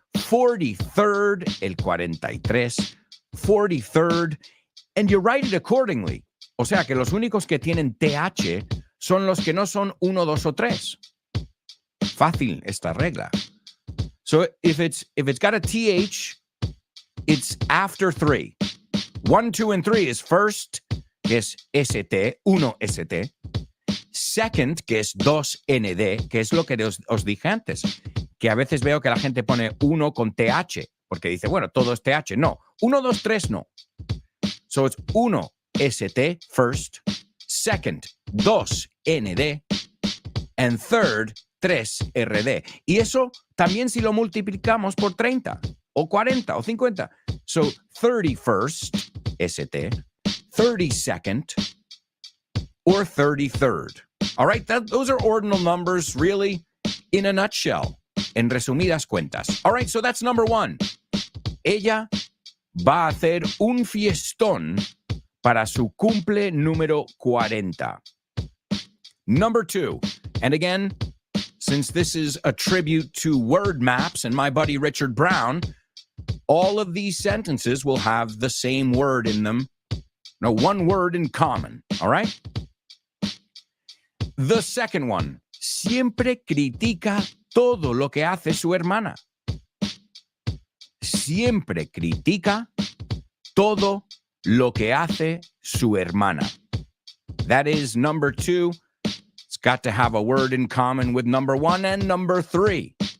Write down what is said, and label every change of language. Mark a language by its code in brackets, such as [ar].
[en] 43rd, [es] el 43, [en] 43rd, and you write it accordingly. [es] O sea que los únicos que tienen TH son los que no son 1, 2 o 3. Fácil esta regla. [en] So if it's got a TH, it's after 3. 1, 2, and 3 is first, [es] que es [en] ST, 1 ST. [es] Second, que es 2 ND, que es lo que os dije antes, que a veces veo que la gente pone 1 con TH, porque dice, bueno, todo es TH. No, 1, 2, 3 no. [en] So it's 1 ST first, second, 2 ND, and third, 3 RD. [es] Y eso también si lo multiplicamos por 30, o 40, o 50. [en] So 31st ST, 32nd, or 33rd. All right, those are ordinal numbers, really, in a nutshell, [es] en resumidas cuentas. [en] All right, so that's number 1. [es] Ella va a hacer un fiestón para su cumple número 40. [en] Number 2, and again, since this is a tribute to word maps and my buddy Richard Brown, all of these sentences will have the same word in them. No, one word in common, all right? The second one, [es] siempre critica todo lo que hace su hermana. Siempre critica todo lo que hace su hermana. [en] That is number 2. It's got to have a word in common with number 1 and number 3.